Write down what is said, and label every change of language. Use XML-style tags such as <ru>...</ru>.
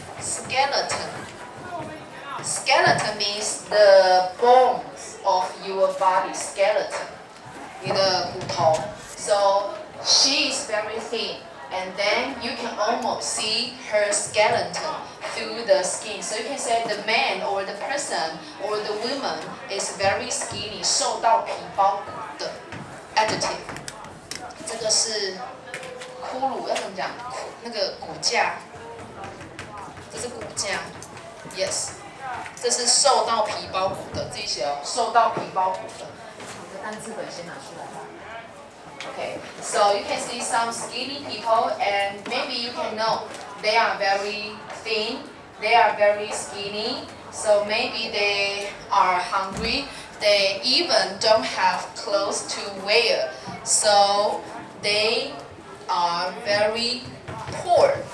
<en>Skeleton means the bones of your body. Skeleton.</en> <zh>你的骨头.</zh> <en>So she is very thin. And then you can almost see her skeleton through the skin. So you can say the man or the person or the woman is very skinny.</en> <zh>瘦到皮包骨的 adjective. 这个是骷髅，要怎么讲？那个骨架，这是骨架 ，yes， 这是瘦到皮包骨的，自己写哦，瘦到皮包骨的。你的单字本先拿出来。</zh> <en>Okay, so you can see some skinny people, and maybe you can know they are very thin, they are very skinny, so maybe they are hungry. They even don't have clothes to wear, so they are very poor.</en>